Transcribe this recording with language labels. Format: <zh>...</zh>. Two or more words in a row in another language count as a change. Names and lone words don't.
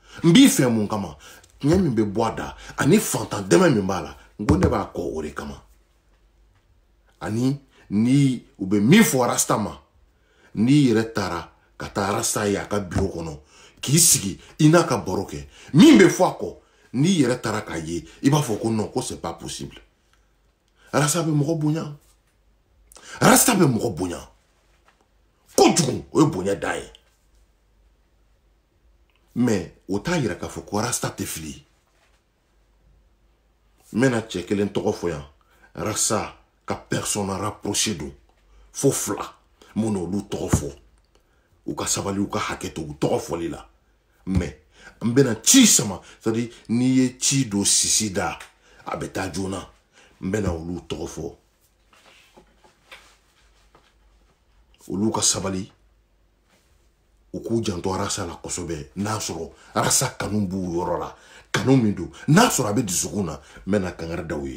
<bm>N b'i fɛ mun kama, tiɲɛ min bɛ bɔ a da, ani fantan dɛmɛ min b'a la, n ko ne b'a kɔ o de kama. Ani ni u bɛ min fɔ Rasta ma, n'i yɛrɛ taara ka taa Rasta ye a ka bureau kɔnɔ, k'i sigi i n'a ka baro kɛ, min bɛ fɔ a kɔ, n'i yɛrɛ taara k'a ye, i b'a fɔ ko non, ko</bm> <fr>c'est pas possible.</fr> <bm>Rasta bɛ mɔgɔ bonya. Rasta bɛ mɔgɔ bonya. Kojugu, o ye bonya dan ye. Mais o t'a yira k'a fɔ ko Rasta tɛ fili. N bɛna cɛ kelen tɔgɔ fɔ yan. Rasta ka</bm> <fr>personne rapproché</fr> <bm>don. Fo fila. Mun n'olu tɔgɔ fɔ. U ka sabali, u ka hakɛ to, u tɔgɔ fɔli la. Mais n bɛna ci sama. C'est-à-dire, n'i ye ci don sisi da, a bɛ taa joona. N bɛna olu tɔgɔ fɔ. Olu ka sabali. U k'u janto Rasta la kosɛbɛ. N'a sɔrɔ Rasta kanu b'u yɔrɔ la. Kanu min don. N'a sɔrɔ a bɛ dusukun na. N bɛna kangari da u ye.</bm>